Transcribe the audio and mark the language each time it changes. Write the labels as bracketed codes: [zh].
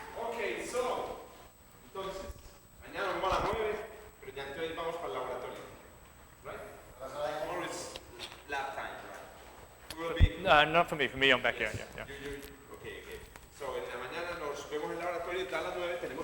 [en] Okay, so, [es] entonces, mañana nos vamos a las 9, pero ya entonces vamos para el laboratorio. [en] Right? Tomorrow is lab time, right? We will be... Not for me. For me, I'm back here. Yeah. Okay. So, [es] en la mañana nos vemos en el laboratorio, está a las 9.